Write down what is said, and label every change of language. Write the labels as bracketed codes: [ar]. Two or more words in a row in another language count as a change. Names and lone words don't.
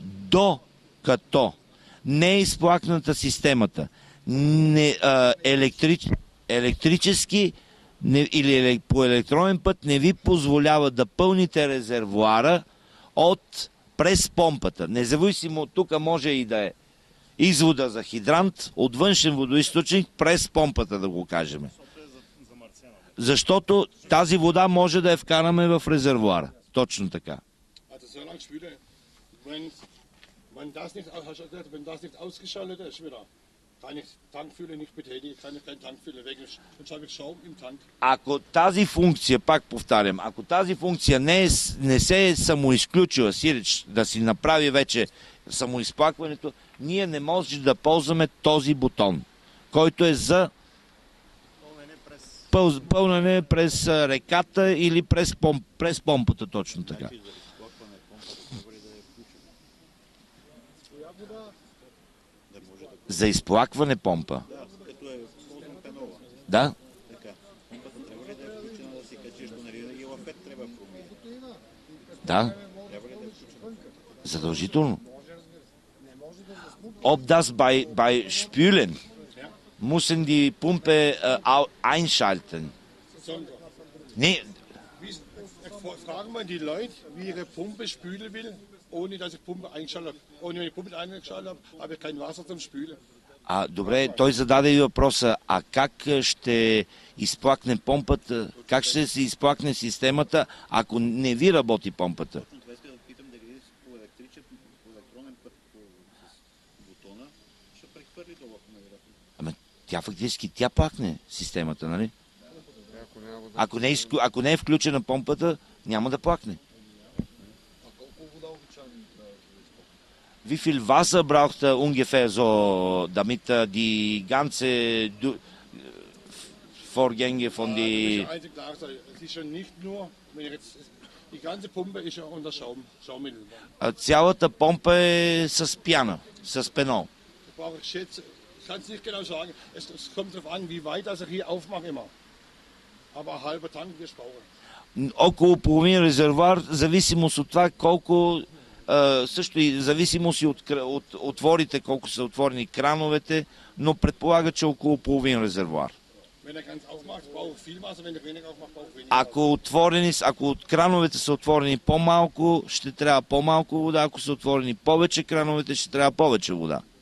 [bg] Докато не е изплакната системата, електрически или по електронен път не ви позволява да пълните резервоара през помпата. Независимо от тук може и да е извода за хидрант от външен водоизточник през помпата, да го кажем. Защото тази вода може да я вкараме в резервоара. Точно така. [de] Wenn das nicht ausgeschaltet ist, wieder, kann ich Tankfülle nicht betätigen, kann ich kein Tankfülle wegen, sonst habe ich Schaum im Tank. [bg] Ако тази функция, пак повтарям, ако тази функция не се е самоизключила, сиреч да си направи вече самоизплакването, ние не можем да ползваме този бутон, който е за пълнене през реката или през помпата, точно така. За изплакване помпа. Да. Да. Задължително. [de] Ob das bei Spülen müssen die Pumpe einschalten. Nee. Fragen wir die Leute, wie ihre Pumpe spülen will, ohne dass ich Pumpe eingeschaltet habe. Ohne wenn ich Pumpe eingeschaltet habe, habe ich kein Wasser zum Spülen. [bg] Добре, той зададе и въпроса, как ще изплакне помпата, как ще се изплакне системата, ако не ви работи помпата? Тя фактически плакне системата, нали? Ако не е включена помпата, няма да плакне. [de] Wie viel Wasser braucht er ungefähr so, damit die ganze Vorgänge von die... Es ist ja nicht nur, wenn ich jetzt, die ganze Pumpe ist ja unter Schaummittel. [bg] Цялата помпа е с пяна, с пенол. [de] Ich kann es nicht genau sagen. Es kommt darauf an, wie weit das ich hier aufmache immer. Aber ein halber Tank wirst du brauchen. [bg] Около половин резервуар, зависимост от това колко, също и зависимост и от отворите, колко са отворени крановете, но предполага, че около половин резервуар. Ако от крановете са отворени по-малко, ще трябва по-малко вода, ако са отворени повече крановете, ще трябва повече вода.